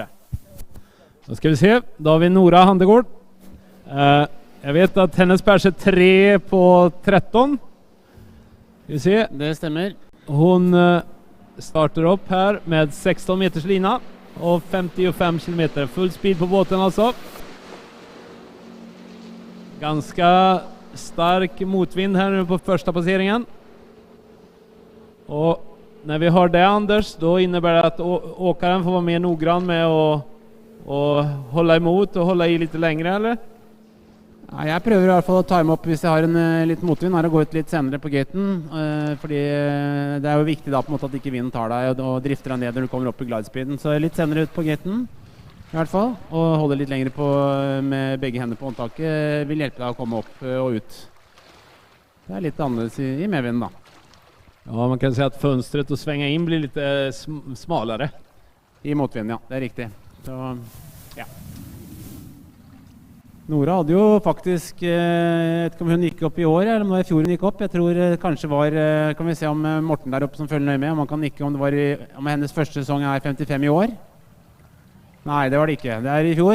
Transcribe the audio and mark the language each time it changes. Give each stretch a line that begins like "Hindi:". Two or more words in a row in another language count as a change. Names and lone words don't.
Norwegian: Da skal vi se. Da har vi Nora Handegård. Jeg vet at hennes perser 3 på 13. Skal vi se. Det stemmer. Hun starter opp her med 16 meters lina og 55 kilometer.
English: Full speed
Norwegian: på båten altså.
Swedish: Ganska stark motvind här nu på första passeringen. Och när vi har det, Anders, då innebär det att åkaren får vara mer noggrann med att hålla emot och hålla i lite längre, eller?
Norwegian: Ja, jeg prøver i hvert fall å time opp hvis jeg har en litt motvind, å gå ut litt senere på gaten, fordi det er jo viktig da på en måte at ikke vinden tar deg og drifter deg ned når du kommer opp i glidespeeden. Så litt senere ut på gaten i hvert fall, og holde litt lenger på med begge hender på håndtaket vil hjelpe deg å komme opp og ut. Det er litt annerledes i medvinden da.
Swedish: Ja, man kan säga att fönstret och svänga in blir lite smalare.
Norwegian: I motvind, ja. Det er riktig. Så, ja. Nora hadde jo faktisk, jeg vet ikke om hun gikk opp i år, eller om det var i fjor hun gikk opp. Jeg tror kanskje var, kan vi se om Morten der oppe som følger nøye med, om han kan nikke om det var om hennes første sesong er 55 i år. Nei, det var det ikke. Det er i fjor.